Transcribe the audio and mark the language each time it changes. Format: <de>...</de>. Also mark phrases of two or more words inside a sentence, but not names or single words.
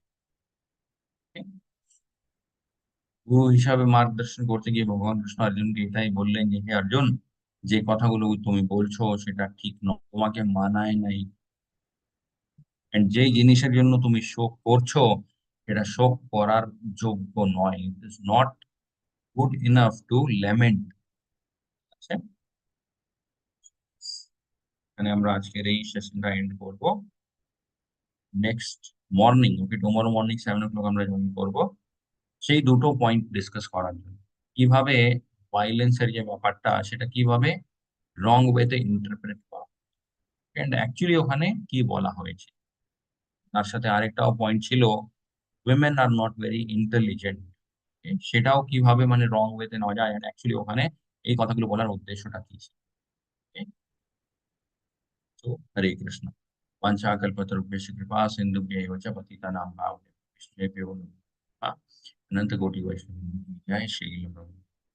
<bn>গুরু হিসাবে মার্গদর্শন করতে গিয়ে ভগবান কৃষ্ণ অর্জুনকে এটাই বললেন যে হে অর্জুন, যে কথাগুলো তুমি বলছো সেটা ঠিক নয়, তোমাকে মানায় নাই, and যেই জিনিসের জন্য তুমি শোক করছো এটা শোক করার যোগ্য নয়,</bn> <en>it is not good enough to lament.</en> <bn>এখানে আমরা আজকের এই সেশনটা এন্ড করবো।</bn> <en>next morning,</en> <bn>ওকে,</bn> <en>tomorrow morning 7 o'clock</en> <bn>আমরা জয়েন করবো সেই দুটো</bn> <en>point discuss</en> <bn>করার জন্য, কিভাবে ভাইলেন্সের যে ব্যাপারটা সেটা কিভাবে</bn> <en>wrong wayতে</en> <bn>ইন্টারপ্রেট করা।</bn> <en>and actually</en> <bn>ওখানে কি বলা হয়েছে, তার সাথে আরেকটাও পয়েন্ট ছিল,</bn> <en>women are not very intelligent,</en> <bn>সেটাও কিভাবে মানে</bn> <en>wrong wayতে</en> <bn>নেওয়া যায়, অ্যাকচুয়ালি ওখানে এই কথাগুলো বলার উদ্দেশ্যটা কি ছিল। তো হরে কৃষ্ণ।</bn> <sa>वाञ्छाकल्पतरुभ्यश्च कृपा सिन्धुभ्यैव च पतितानां पावनेभ्यो वैष्णवेभ्यो नमः। अनंत कोटि वैष्णव जय श्री प्रभु।</sa>